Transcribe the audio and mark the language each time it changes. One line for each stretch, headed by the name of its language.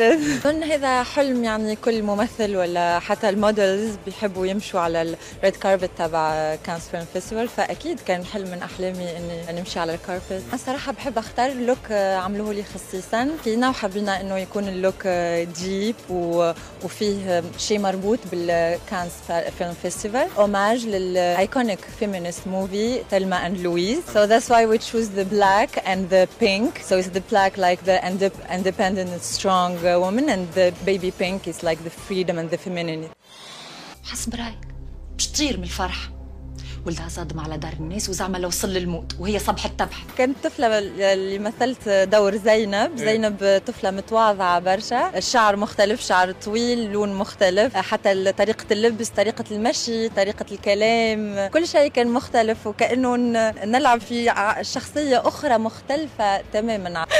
Arabic: أظن هذا حلم يعني كل ممثل ولا حتى المودلز بيحبوا يمشوا على الريد كاربت تبع كان فيلم فيستيفال، فأكيد كان حلم من أحلامي إني نمشي على الكاربت. الصراحة بحب أختار اللوك عملوه لي خصيصا فينا، وحبينا إنه يكون اللوك ديب وفيه شيء مربوط بالكان فيلم فيستيفال، أوماج للأيكونيك فيمينيست موفي تلما أند لويز.
English: So that's why we choose the black and the pink. So it's the black like the independent strong woman, and the baby pink is like the freedom and the femininity.
Arabic: حسب رايك مش تطير من الفرح، ولدها صادم على دار الناس وزعمل وصل للموت وهي صبح التبح. كانت طفلة اللي مثلت دور زينب. زينب طفلة متواضعة برشا، الشعر مختلف، شعر طويل لون مختلف، حتى طريقة اللبس، طريقة المشي، طريقة الكلام، كل شيء كان مختلف، وكأنه نلعب في شخصية أخرى مختلفة تماما.